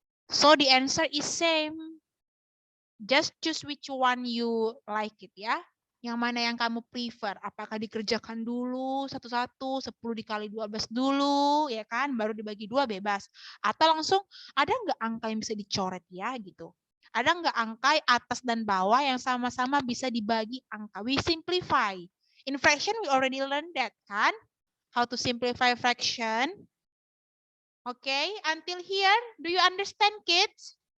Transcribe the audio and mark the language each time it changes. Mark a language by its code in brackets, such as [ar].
[en] So the answer is same. Just choose which one you like it ya. [id] Yang mana yang kamu prefer. Apakah dikerjakan dulu satu-satu, 10 dikali 12 dulu, ya kan? Baru dibagi 2 bebas. Atau langsung ada nggak angka yang bisa dicoret ya gitu. Ada nggak angka atas dan bawah yang sama-sama bisa dibagi angka? [en] We simplify. In fraction we already learned that kan? How to simplify fraction. Okay, until here, do you understand, kids?